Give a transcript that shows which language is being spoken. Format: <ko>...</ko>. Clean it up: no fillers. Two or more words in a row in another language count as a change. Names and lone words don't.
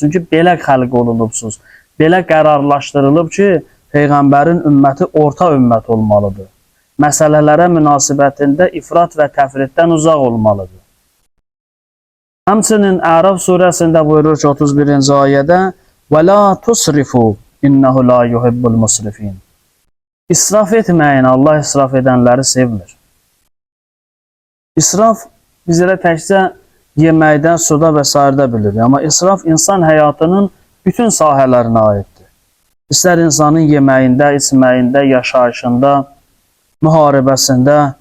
<az>Çünki belə xəlq olunubsuz, belə qərarlaşdırılıb ki, Peyğəmbərin ümməti orta ümmət olmalıdır. Məsələlərə münasibətində ifrat və təfriddən uzaq olmalıdır. Həmçinin Ərəf surəsində buyurur ki, 31-ci ayədə</az> <ar>وَلَا تُسْرِفُوا إِنَّهُ لَا يُحِبُّ الْمُسْرِفِينَ</ar> <az>İsraf etməyin, Allah israf edənləri sevmir. İsraf bizlərə təkcə yeməkdə, suda və s. bilir. Amma israf insan həyatının bütün sahələrinə aiddir. İstər insanın yeməyində, içməyində, yaşayışında, müharibəsində.</az>